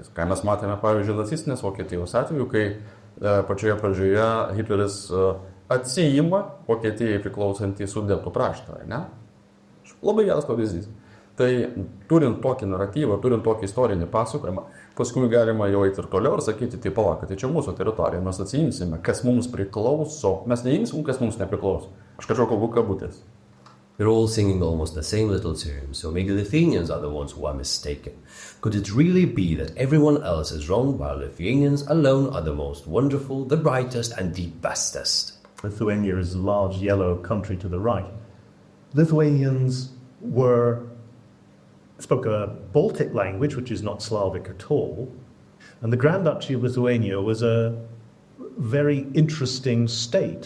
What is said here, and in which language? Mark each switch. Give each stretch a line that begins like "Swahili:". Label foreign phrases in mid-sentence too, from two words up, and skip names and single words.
Lithuanian: Ką mes matėme, pavyzdžiui, nacistinės Vokietijos atveju, kai pačioje pradžioje Hitleris atsiima Vokietijai priklausantį Sudetų kraštą, ne? Labai geras pavyzdys. Tai turint tokį naratyvą, turint tokį istorinį pasakojimą, paskui galima jau eiti ir toliau ir sakyti, tai palauk, tai čia mūsų teritorija, mes atsiimsime, kas mums priklauso, mes neimsim, kas mums nepriklauso. Aš kažkokio kalbu kabutės.
English: They're all singing almost the same little tune, so maybe the Lithuanians are the ones who are mistaken. Could it really be that everyone else is wrong while Lithuanians alone are the most wonderful, the brightest and the bestest? Lithuania is a large yellow country to the right. Lithuanians spoke a Baltic language, which is not Slavic at all, and the Grand Duchy of Lithuania was a very interesting state.